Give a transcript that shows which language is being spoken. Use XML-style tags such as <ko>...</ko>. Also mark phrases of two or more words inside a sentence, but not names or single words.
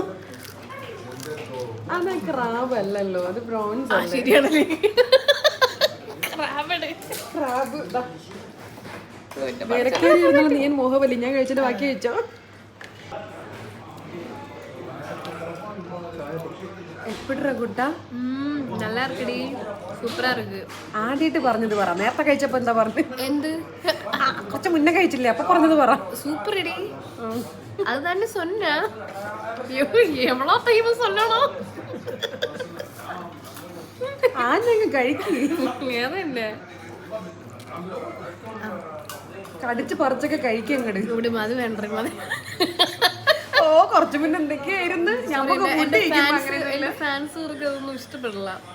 <ml>അത് ക്രാബ് അല്ലല്ലോ, അത് പ്രോൺസ്. ശരിയാണല്ലേ, ക്രാബ്. നീ മോഹബലി ഞാൻ കഴിച്ചിട്ട് ബാക്കി കഴിച്ചോ. എപ്പിടാ കുട്ടാ?</ml> <ta>நல்லா இருக்குடி, சூப்பரா இருக்கு.</ta> <ml>ആദ്യമായിട്ട് പറഞ്ഞത് പറ. നേരത്തെ കഴിച്ചപ്പോ എന്താ പറഞ്ഞു? എന്ത്? കുറച്ച് മുന്നേ കഴിച്ചില്ലേ, അപ്പൊ പറഞ്ഞത് പറ.</ml> <ta>சூப்பர் இடி, அதுதானே சொன்னேன். எவ்வளோ டைம் சொல்லணும்?</ta> <ml>ആദ്യം കഴിക്ക്. ഏതന്നെ കടിച്ച് പറിച്ചൊക്കെ കഴിക്കുക അങ്ങോട്ട്. ഇവിടെ അത് വേണ്ട. ഓ, കുറച്ചു മുന്നേ എന്തൊക്കെയായിരുന്നു. ഫാൻസുകൾക്ക് അതൊന്നും ഇഷ്ടപ്പെടില്ല.</ml>